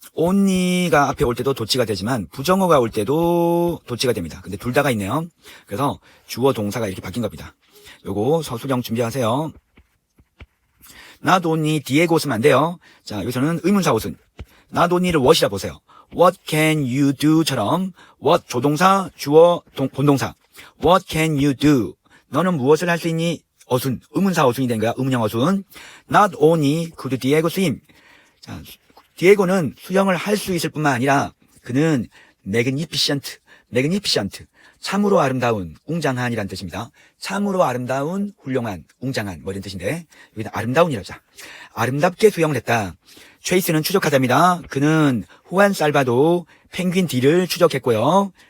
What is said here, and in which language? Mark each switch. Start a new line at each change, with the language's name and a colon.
Korean: only가 앞에 올 때도 도치가 되지만 부정어가 올 때도 도치가 됩니다. 근데 둘 다가 있네요. 그래서 주어 동사가 이렇게 바뀐 겁니다. 요거 서술형 준비하세요. not only 디에고 쓰면 안 돼요. 자, 여기서는 의문사 옷은 not only를 what이라 보세요.
English: What can you do처럼 what 조동사, 주어, 본동사. What can you do?
Korean: 너는 무엇을 할 수 있니? 어순, 의문사 어순이 된 거야. 의문형 어순.
English: Not only could Diego swim.
Korean: 자, 디에고는 수영을 할 수 있을 뿐만 아니라 그는 magnificent, 참으로 아름다운, 웅장한이라는 뜻입니다. 참으로 아름다운, 훌륭한, 웅장한 뭐 이런 뜻인데 여기다 아름다운이라고 하자. 아름답게 수영을 했다. 체이스는 추적하자입니다. 그는 후안 살바도 펭귄 D를 추적했고요.